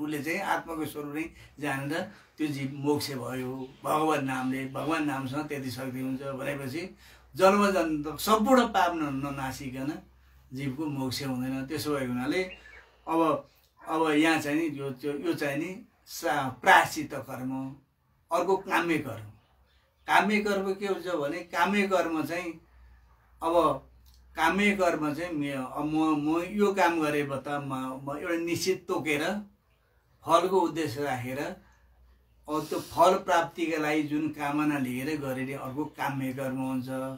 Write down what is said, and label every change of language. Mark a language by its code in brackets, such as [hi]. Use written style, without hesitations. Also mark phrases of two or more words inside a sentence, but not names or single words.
[ne] उसले चाहिँ आत्माको स्वरूप नै जानेर त्यो जीव मोक्ष भयो भगवान नामसँग त्यति शक्ति हुन्छ भनेपछि जन्मजन्म सम्पूर्ण पाप ननासिकन जीवको मोक्ष हुँदैन। त्यसो भएको हुनाले अब यहाँ चाहिँ नि यो चाहिँ नि प्रायश्चित कर्म। अर्को काम्य कर्म। काम्य कर्म के हुन्छ भने काम्य कर्म चाहिँ अब काम्य कर्म चाहिँ म यो काम गरे त म एउटा निश्चित तोकेर फलको उद्देश्य राखेर अब त्यो फल प्राप्तिका लागि जुन कामना लिएर गरिने अर्को काम्य कर्म हुन्छ।